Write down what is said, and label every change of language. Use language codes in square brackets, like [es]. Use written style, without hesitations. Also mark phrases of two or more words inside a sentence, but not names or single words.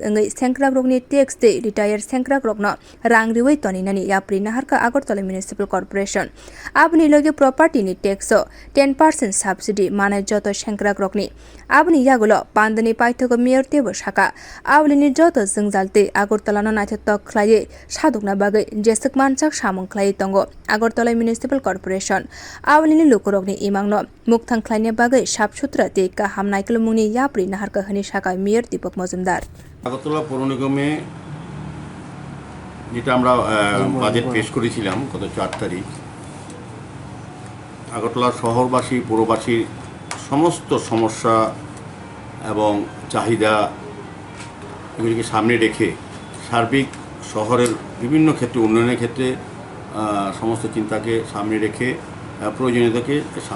[trp] ngai sengkrak rokni tax de retired sengkrak rokno rang riwai toni nani yapri naharkha Agartala Municipal Corporation abni loge property ni tax 10% subsidy mane joto sengkrak rokni abni yagulo pandani paithogo mayor tebo shaka Aulini joto jingjalte Agartala no naithok khlai sadukna bagai jesek manchak samung khlai tongo Agartala Municipal Corporation Aulini lukurokni imangno mukthang khlaine bagai সাফসুতরা তে কাহাম নাইকেল মুনি ইয়াপ্রি নাহারকা হানি শাখা মেয়র দীপক মজুমদার [bn] আগরতলা পৌর নিগমে যেটা আমরা বাজেট পেশ করেছিলাম গত 4 তারিখ আগরতলা শহরবাসী পৌরবাসীর সমস্ত সমস্যা এবং চাহিদা এগুলিকে সামনে রেখে সার্বিক শহরের বিভিন্ন ক্ষেত্রে উন্নয়নের ক্ষেত্রে সমস্ত চিন্তাকে সামনে রেখে প্রয়োজনীয়তাকে সামনে